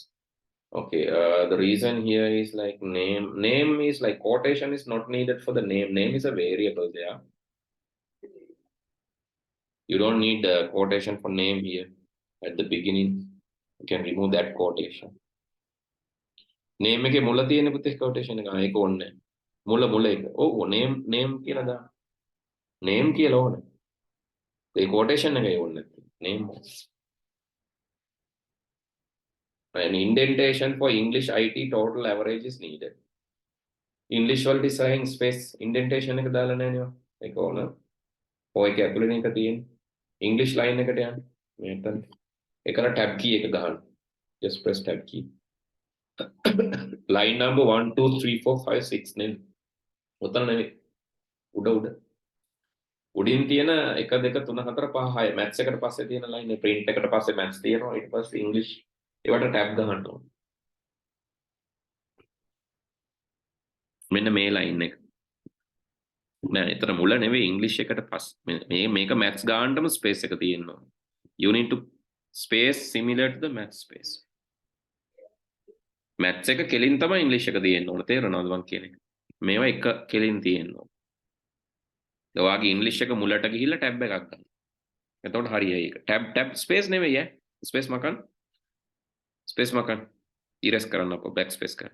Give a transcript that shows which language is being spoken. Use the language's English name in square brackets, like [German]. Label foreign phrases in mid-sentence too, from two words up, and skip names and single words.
[English] Okay, the reason here is like name. Name is like quotation is not needed for the name. Name is a variable there. You don't need the quotation for name here. at the beginning. You can remove that quotation. [Sinhala] Name එකේ මුල තියෙන පුතේ quotation එක. ඒක ඕනේ. මුල එක. ඔව් name කියලා දාන්න. Name කියලා ඕනේ. ඒ quotation එකේ ඕනේ නැත්නම්. Name. [English] An indentation for English IT total average is needed. [Sinhala] English වලට ඉස්සරහින් [English] space indentation [Sinhala] එක දාලා නැහැ නේද? ඒක ඕන. ඔය එක ඇතුළේ නේ එක තියෙන්නේ. [English] English line [Sinhala] එකට යන්න. මෙතන. ඒකන [English] tab key [Sinhala] එක ගහන්න. [English] Just press tab key. Line number [Sinhala] 1 2 3 4 5 6 නේද? උතන නෙවෙයි. උඩ. උඩින් තියෙන 1 2 3 4 5 6 maths එකට පස්සේ තියෙන line එක print එකට පස්සේ maths තියෙනවා. ඊට පස්සේ English ඒවට tab ගහන්න ඕන. මෙන්න මේ line එක. නෑ එතන මුල නෙවෙයි English එකට පස්සේ මේක maths ගන්නටම space එක තියෙනවා. [English] You need to space similar to the maths space. [Sinhala] maths එක කෙලින් තමයි English එක තියෙන්න ඕන. තේරෙනවද මං කියන්නේ? මේවා එක කෙලින් තියෙන්න ඕන. ඔයාගේ English එක මුලට ගිහිල්ලා tab එකක් ගන්න. එතකොට හරියයි ඒක. [English] tab space [Sinhala] නෙවෙයි ඈ. space මකන්. space මකන්. erase කරන්න අපෝ [English] back space [Sinhala] කරන්න.